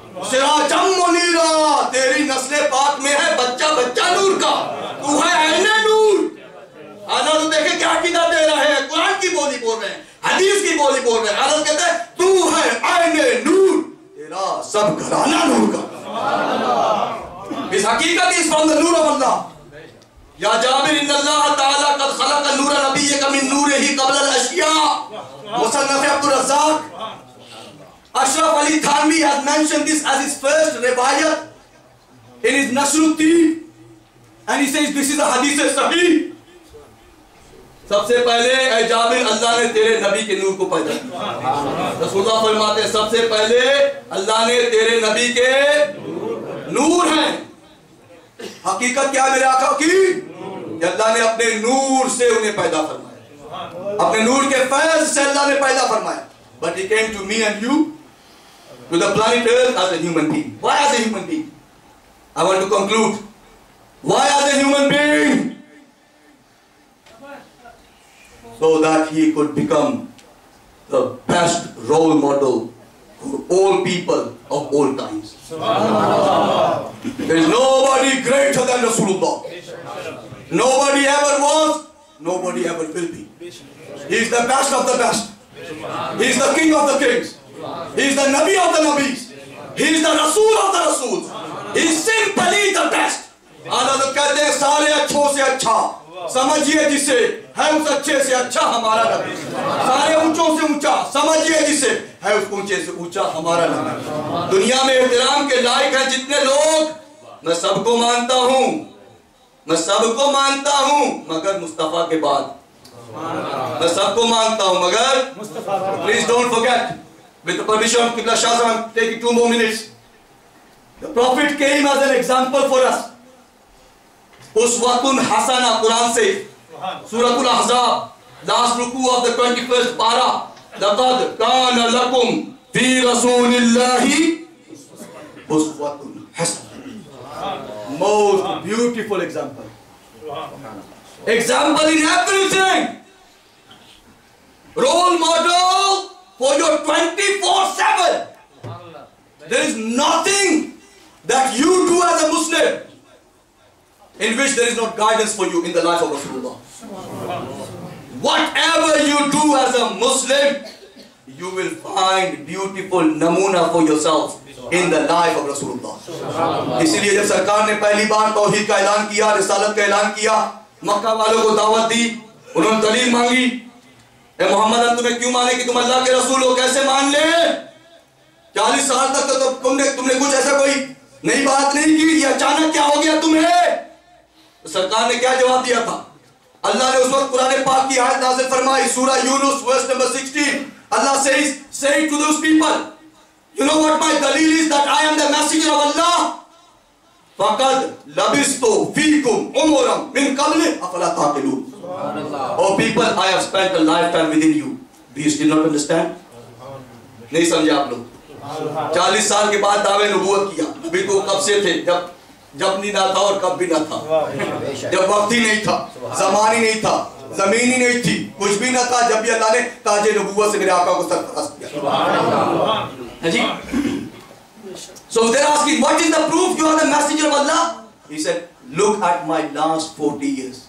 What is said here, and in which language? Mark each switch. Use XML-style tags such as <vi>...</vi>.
<ur>سراجم منیرا, تیری نسل پاک میں ہے بچہ نور کا, تو ہے عین نور. حضرت تو دیکھیں کیا عقیدہ دے رہے ہیں, قرآن کی بولی بول رہے ہیں, حدیث کی بولی بول رہے ہیں. حضرت کہتے ہیں تو ہے عین نور, تیرا سب گھرانہ نور کا. اس حقیقت</ur> <en>is from the noor of Allah.</en> <ar>یا جابر ان اللہ تعالیٰ قد خلق نور نبیک من نورہ قبل الاشیاء.</ar> <en>مصنف عبد الرزاق Ashraf Ali Thanvi has mentioned this as his first riwayat in his Nasruddin, and he says this is a hadith sahih.</en> <ur>سب سے پہلے اے جابر اللہ نے تیرے نبی کے نور کو پیدا کیا. رسول اللہ فرماتے ہیں سب سے پہلے اللہ نے تیرے نبی کے نور ہیں. حقیقت کیا میرے آقا کی, کہ اللہ نے اپنے نور سے انہیں پیدا فرمایا, اپنے نور کے فیض سے اللہ نے پیدا فرمایا.</ur> <en>But he came to me and you, to the planet Earth, as a human being. Why as a human being? I want to conclude. Why as a human being? So that he could become the best role model for all people of all times. There is nobody greater than Rasulullah. Nobody ever was, nobody ever will be. He is the best of the best. He is the king of the kings. He is the Nabi of the Nabis. He is the Rasul of the Rasuls. He is simply the best.</en> <ur>آدھا کہتے ہیں سارے اچھوں سے اچھا, سمجھئے جسے ہے اس اچھے سے اچھا ہمارا نبی. سارے اونچوں سے اونچا, سمجھئے جسے ہے اس اونچے سے اونچا ہمارا نبی. دنیا میں احترام کے لائق ہیں جتنے لوگ, میں سب کو مانتا ہوں, میں سب کو مانتا ہوں مگر مصطفیٰ کے بعد. میں سب کو مانتا ہوں مگر</ur> <en>please don't forget, with the permission of Qibla Shah, I'm taking 2 more minutes. The Prophet came as an example for us. Uswatun Hasana, Quran says, Surah Al-Ahzab, last ruku of the 21st para,</en> <ar>لَقَدْ كَانَ لَكُمْ فِي رَسُولِ اللَّهِ</ar> <en>Uswatun Hasana. Most beautiful example. Example in everything. Role model for your 24/7. There is nothing that you do as a Muslim in which there is not guidance for you in the life of Rasulullah. Whatever you do as a Muslim, you will find beautiful namuna for yourself in the life of Rasulullah.</en> <ur>اسی لیے جب سرکار نے پہلی بار توحید کا اعلان کیا, رسالت کا اعلان کیا, مکہ والوں کو دعوت دی, انہوں نے دلیل مانگی, اے محمد ہم تمہیں کیوں مانے کہ تم اللہ کے رسول ہو, کیسے مان لیں؟ 40 سال تک تو تم نے کچھ ایسا کوئی نئی بات نہیں کی, یہ اچانک کیا ہو گیا تمہیں؟ سرکار نے کیا جواب دیا تھا؟ اللہ نے اس وقت قرآن پاک کی آیت نازل فرمائی, سورہ یونس</ur> <en>verse number 16. Allah says, say to those people, you know what my dalil is, that I am the messenger of Allah.</en> <ar>فَقَدْ لَبِسْتُ فِيكُمْ عُمُرًا مِنْ قَبْلِ أَفَلَا تَعْقِلُونَ.</ar> <en>Oh people, I have spent a lifetime within you. Do you still not understand?</en> <ur>نہیں سمجھے آپ لوگ. 40 سال کے بعد دعوے نبوت کیا. ابھی تو کب سے تھے؟ جب نہیں نہ تھا اور کب بھی نہ تھا. جب وقت ہی نہیں تھا, زمان ہی نہیں تھا, زمین ہی نہیں تھی, کچھ بھی نہ تھا, جب بھی اللہ نے تاج نبوت سے میرے آقا کو سرفراز کیا.</ur> <en>So they're asking, what is the proof you are the messenger of Allah? He said, look at my last 40 years.</en>